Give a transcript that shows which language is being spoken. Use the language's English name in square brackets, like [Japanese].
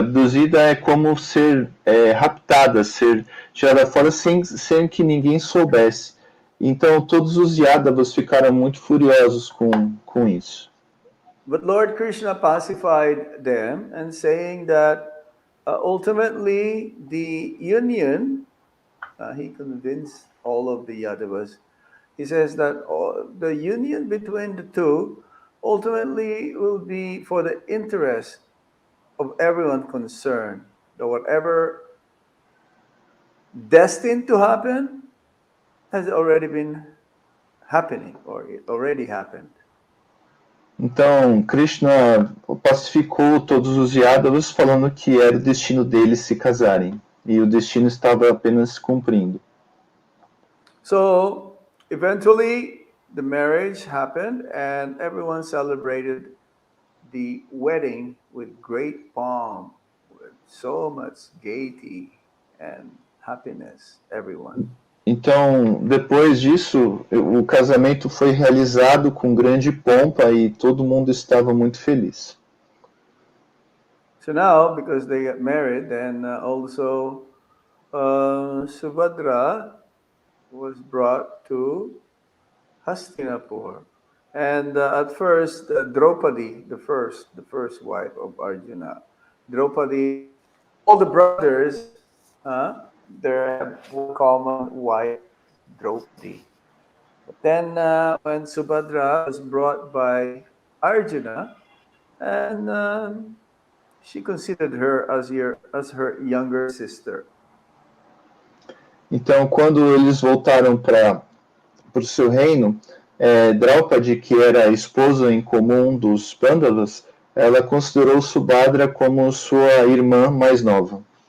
[Portuguese] Abduzida é como ser raptada, ser tirada fora sem que ninguém soubesse. Então todos os Yadavas ficaram muito furiosos com isso. [English] But Lord Krishna pacified them and saying that ultimately the union, he convinced all of the Yadavas. He says that the union between the two ultimately will be for the interest of everyone concerned. That whatever destined to happen has already been happening, or it already happened. [Portuguese] Então Krishna pacificou todos os Yadavas falando que era o destino deles se casarem. E o destino estava apenas se cumprindo. [English] So eventually the marriage happened and everyone celebrated the wedding with great pomp, with so much gaiety and happiness, everyone. [Portuguese] Então, depois disso, o casamento foi realizado com grande pompa e todo mundo estava muito feliz. [English] So now, because they got married, then also Subhadra was brought to Hastinapur. And at first, Draupadi, the first wife of Arjuna, Draupadi, all the brothers, they have one common wife, Draupadi. But then when Subhadra was brought by Arjuna, and she considered her as her younger sister. [Portuguese] Então, quando eles voltaram para o seu reino, Draupadi, que era a esposa em comum dos Pandavas, ela considerou Subhadra como sua irmã mais nova.